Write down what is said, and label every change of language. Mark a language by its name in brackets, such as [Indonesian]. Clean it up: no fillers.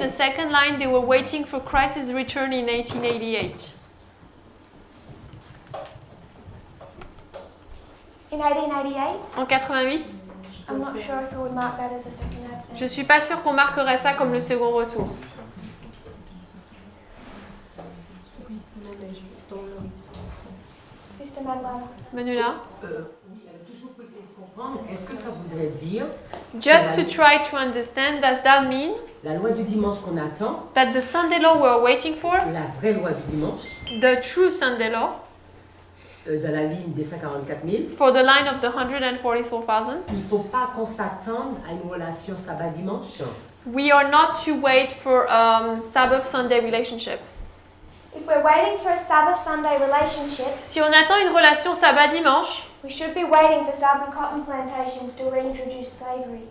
[English] the second line they were waiting for Christ's return in 1888. In 1888, [French] En 88, [English] I'm not sure if I would mark that as a second advent. [French] je suis pas sûre qu'on marquerait ça comme le second retour. Oui, non, mais dans leur histoire. [English] Sister Manuela. Manuela? [French] Oui, toujours pour essayer de comprendre, est-ce que ça voudrait dire [English] Just to try to understand, does that mean [French] la loi du dimanche qu'on attend, [English] that the Sunday law we're waiting for, [French] la vraie loi du dimanche, [English] the true Sunday law, [French] dans la ligne des 144 000, [English] for the line of the 144,000, [French] il ne faut pas qu'on s'attende à une relation sabbat-dimanche. [English] we are not to wait for Sabbath-Sunday relationship. If we're waiting for a Sabbath Sunday relationship, [French] Si on attend une relation sabbat-dimanche, [English] We should be waiting for southern cotton plantations to reintroduce slavery.